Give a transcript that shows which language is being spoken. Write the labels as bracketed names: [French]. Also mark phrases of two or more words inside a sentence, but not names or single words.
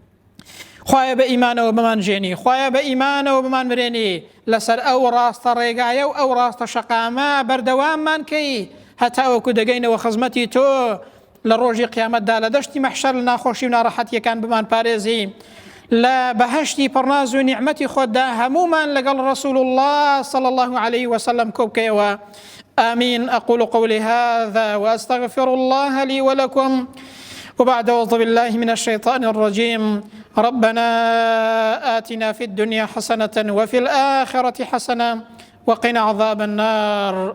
[Central Kurdish] خۆیان بە ئیمانەوە بمان ژێنی، خۆیان بە ئیمانەوە بمان مرێنی، لەسەر ئەو ڕاستە ڕێگایە و ئەو ڕاستە شەقامە بەردەواممان کەی هەتا وەکو دەگەینەوە خزمەتی تۆ لە ڕۆژی قیامەتدا لە دەشتی مەحشەر لە ناخۆشی و ناڕەحەتیەکان بمان پارێزی، لە بەهەشتی پڕناز و نیعمەتی خۆتدا هەمومان لەگەڵ [Arabic] رسول الله صلى الله عليه وسلم [Central Kurdish] كوبكيوا. [Arabic] آمين. أقول قولي هذا وأستغفر الله لي ولكم، وبعد أعوذ بالله من الشيطان الرجيم. ربنا آتنا في الدنيا حسنة وفي الآخرة حسنة وقنا عذاب النار.